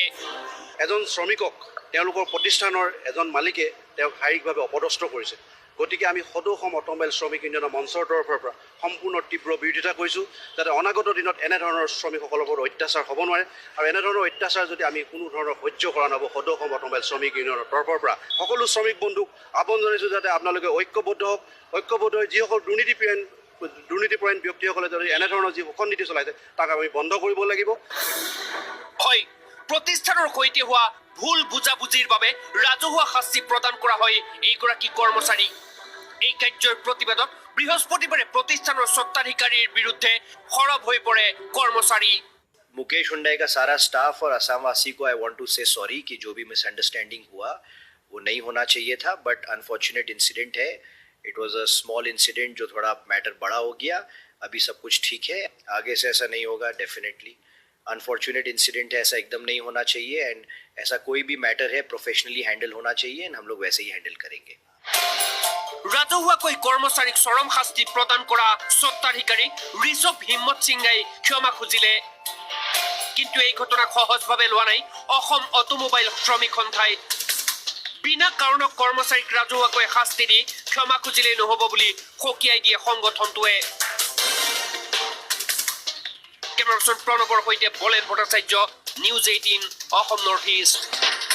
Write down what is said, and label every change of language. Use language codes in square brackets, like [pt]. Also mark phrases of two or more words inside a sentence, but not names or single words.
[as] এজন শ্ৰমিকক তেওঁলোকৰ প্ৰতিষ্ঠানৰ এজন মালিকে তেওঁক শাৰীৰিকভাৱে অপদস্থ কৰিছে গতিকে আমি সদৌ অসম অট'মোবাইল শ্ৰমিক ইউনিয়নৰ মঞ্চৰ তৰফৰ পৰা সম্পূৰ্ণ তীব্ৰ বিৰোধিতা কৰিছোঁ যাতে অনাগত দিনত এনেধৰণৰ শ্ৰমিকসকলৰ ওপৰত অত্যাচাৰ হ'ব নোৱাৰে আৰু এনেধৰণৰ অত্যাচাৰ যদি আমি কোনো ধৰণৰ সহ্য কৰা নহ'ব সদৌ অসম অট'মোবাইল শ্ৰমিক ইউনিয়নৰ তৰফৰ পৰা সকলো শ্ৰমিক বন্ধুক আহ্বান জনাইছোঁ যাতে আপোনালোকে ঐক্যবদ্ধ হওক ঐক্যবদ্ধ হৈ যিসকল দুৰ্নীতিপৰায়ণ ব্যক্তিসকলে যদি এনেধৰণৰ যি শোষণ নীতি চলাইছে তাক আমি বন্ধ কৰিব লাগিব হয় প্ৰতিষ্ঠানৰ সৈতে হোৱা ভুল বুজাবুজিৰ বাবে ৰাজহুৱা শাস্তি প্ৰদান কৰা হয় এইগৰাকী কৰ্মচাৰী এই কাৰ্যৰ প্ৰতিবাদত বৃহস্পতিবাৰে প্ৰতিষ্ঠানৰ স্বত্বাধিকাৰীৰ বিৰুদ্ধে সৰব হৈ পৰে কৰ্মচাৰী [hi] मुकेश हुंडई का सारा स्टाफ और असम वासी को [en] I want to say sorry [hi] कि जो भी मिसअंडरस्टैंडिंग हुआ वो नहीं होना चाहिए था [en] but unfortunate incident [hi] है [en] it was a small incident [hi] जो थोड़ा मैटर बड़ा हो गया अभी सब कुछ ठीक है आगे से ऐसा नहीं होगा [en] definitely unfortunate incident [hi] है ऐसा एकदम नहीं होना चाहिए एंड ऐसा कोई भी मैटर है [en] professionally handle [hi] होना चाहिए एंड हम लोग वैसे ही हैंडल करेंगे [as] ৰাজহুৱাকৈ কৰ্মচাৰীক চৰম শাস্তি প্ৰদান কৰা স্বত্বাধিকাৰী ঋষভ হিম্মত সিংহাই ক্ষমা খুজিলে কিন্তু এই ঘটনাক সহজভাৱে লোৱা নাই অসম অটোমোবাইল শ্ৰমিক সন্থাই বিনা কাৰণত কৰ্মচাৰীক ৰাজহুৱাকৈ শাস্তি দি ক্ষমা খুজিলেই নহ'ব বুলি সকীয়াই দিয়ে সংগঠনটোৱে কেমেৰাপাৰ্চন প্ৰণৱৰ সৈতে বলেন ভট্টাচাৰ্য নিউজ 18 অসম নৰ্থ ইষ্ট